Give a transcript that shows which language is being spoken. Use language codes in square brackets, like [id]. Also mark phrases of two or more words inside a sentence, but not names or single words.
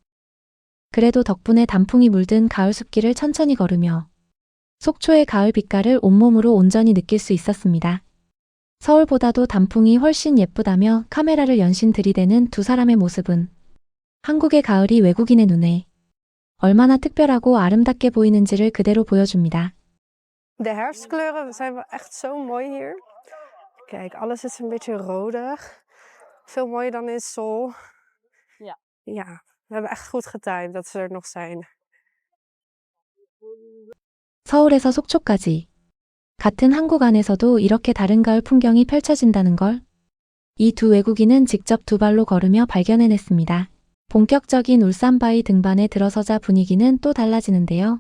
[ko] 그래도 덕분에 단풍이 물든 가을 숲길을 천천히 걸으며 속초의 가을 빛깔을 온몸으로 온전히 느낄 수 있었습니다. 서울보다도 단풍이 훨씬 예쁘다며 카메라를 연신 들이대는 두 사람의 모습은 한국의 가을이 외국인의 눈에 얼마나 특별하고 아름답게 보이는지를 그대로 보여줍니다. [nl] De herfstkleuren zijn wel echt zo mooi hier. Kijk, alles is een beetje rodig. Veel mooier dan in Seoul. Ja. Ja, we hebben echt goed getimed dat ze er nog zijn. [ko] 서울에서 속초까지 같은 한국 안에서도 이렇게 다른 가을 풍경이 펼쳐진다는 걸 이 두 외국인은 직접 두 발로 걸으며 발견해냈습니다. 본격적인 울산바위 등반에 들어서자 분위기는 또 달라지는데요.